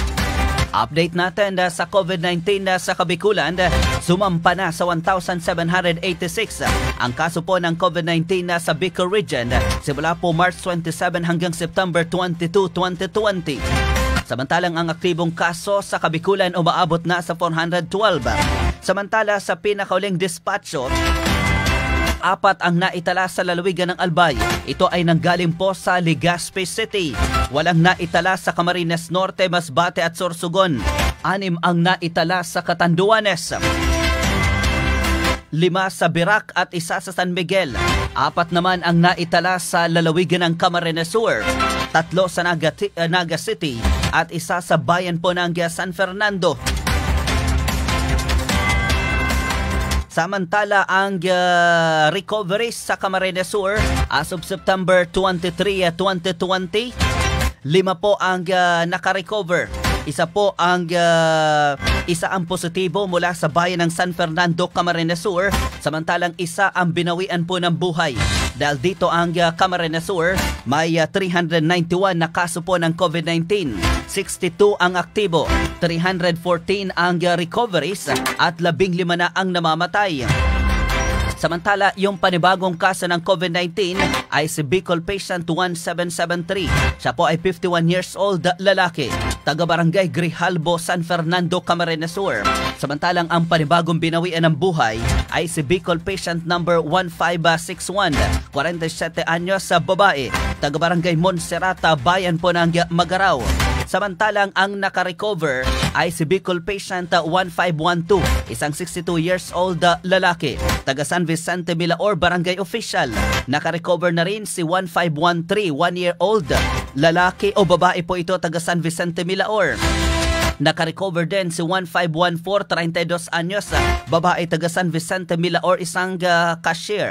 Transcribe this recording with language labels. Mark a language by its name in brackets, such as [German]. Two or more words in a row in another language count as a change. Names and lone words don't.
[Filipino] Update natin sa COVID-19 sa Kabikulan, sumampa na sa 1,786 ang kaso po ng COVID-19 sa Bicol Region simula po March 27 hanggang September 22, 2020. Samantalang ang aktibong kaso sa Kabikulan umaabot na sa 412. Samantala sa pinakauling dispatcho, 4 ang naitala sa lalawigan ng Albay. Ito ay nanggaling po sa Legazpi City. Walang naitala sa Camarines Norte, Masbate at Sorsogon. 6 ang naitala sa Catanduanes. 5 sa Birac at 1 sa San Miguel. 4 naman ang naitala sa lalawigan ng Camarines Sur. 3 sa Naga City at 1 sa bayan po ng San Fernando. Samantala, ang recoveries sa Camarines Sur [English] as of [Filipino] September 23, 2020, 5 po ang nakarecover. Isa ang positibo mula sa bayan ng San Fernando, Camarines Sur, samantalang isa ang binawian po ng buhay. Dahil dito ang Camarines Sur, may 391 na kaso po ng COVID-19, 62 ang aktibo, 314 ang recoveries at 15 na ang namamatay. Samantala, yung panibagong kaso ng COVID-19 ay si Bicol patient 1773. Siya po ay 51 [English] years old, [Filipino] lalaki, taga-barangay Grijalbo, San Fernando, Camarines Sur. Samantalang ang panibagong binawian ng buhay ay si Bicol patient number 1561, 47 anyos, babae, taga-barangay Monserrata, bayan po ng Magaraw. Samantalang ang nakarecover ay si Bicol patient 1512, isang 62 [English] years old [Filipino] lalaki, taga San Vicente Milaor, barangay official. Nakarecover na rin si 1513, 1-year-old lalaki o babae po ito, taga San Vicente Milaor. Nakarecover din si 1514, 32 anyos, babae, taga San Vicente Milaor, isang cashier.